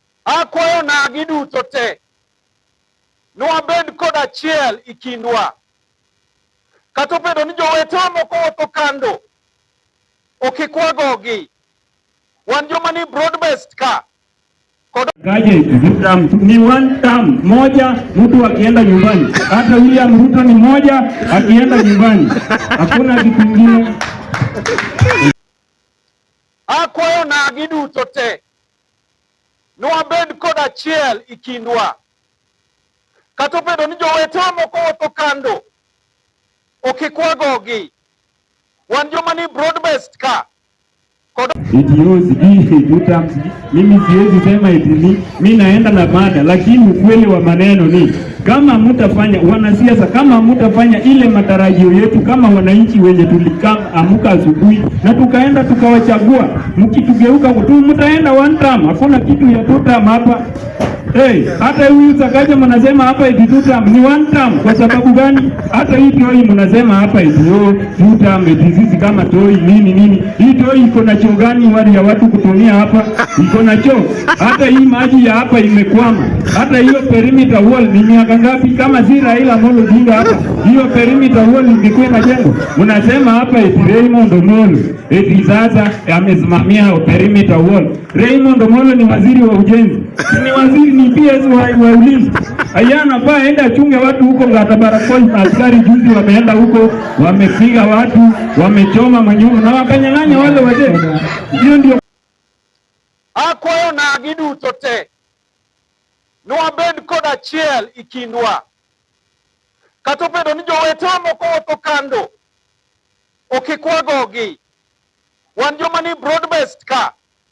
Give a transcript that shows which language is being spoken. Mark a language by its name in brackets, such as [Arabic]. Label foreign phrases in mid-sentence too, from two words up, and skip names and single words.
[Luo (Kenya and Tanzania)] akwayo nagi duto te nwabed kod achiel ikindwa. Kata obedo ni jowetewa moko wuotho kando, ok ikwagogi. Wan joma ni [English] broad based [Luo (Kenya and Tanzania)] ka [Swahili] Kaje ni [English] one term [Swahili] moja, mtu akienda nyumbani. Hata William Ruto ni moja akienda nyumbani, hakuna kitu kingine. akwayo nagi duto te nwabed kod achiel ikindwa. Kata obedo ni jowetewa moko wuotho kando, ok ikwagogi. Wan joma ni broad based ka Mimi siwezi sema eti mimi naenda na mada, lakini ukweli wa maneno ni kama mtafanya wanasiasa, kama mtafanya ile matarajio yetu kama wananchi wenye tulikaamka asubuhi na tukaenda tukawachagua, mkitugeuka tu mtaenda [English] one term, [Swahili] hakuna kitu ya [English] two term [Swahili] hapa. Hata huyu Sakaja mnasema hapa eti [English] two term [Swahili] ni [English] one term. [Swahili] Kwa sababu gani? Hata hii Toi mnasema hapa eti [English] two term, [Swahili] eti sisi kama Toi nini. Hii Toi iko na choo gani wali ya watu kutumia hapa? Iko na choo. Hata hii maji ya hapa imekwama. Hata hiyo [English] perimeter wall [Swahili] ni miaka ngapi? Kama si Raila Amolo Odinga hapa, hiyo [English] perimeter wall [Swahili] ingekuwa inajengwa. Mnasema hapa eti Raymond Omolo eti sasa amesimamia [English] perimeter wall. [Swahili] Raymond Omolo ni waziri wa ujenzi, ni waziri ni PS wa ulinzi. Ayana pa aenda chunge watu huko Ngatabarakoi, na askari juzi wameenda huko wamepiga watu, wamechoma manyumba na wakanyang'anya wale wazee. Hiyo ndio [Luo (Kenya and Tanzania)] akwayo nagi duto te nwabed kod achiel ikindwa. Kata obedo ni jowetewa moko wuotho kando, ok ikwagogi. Wan joma ni [English] broad based [Luo (Kenya and Tanzania)] ka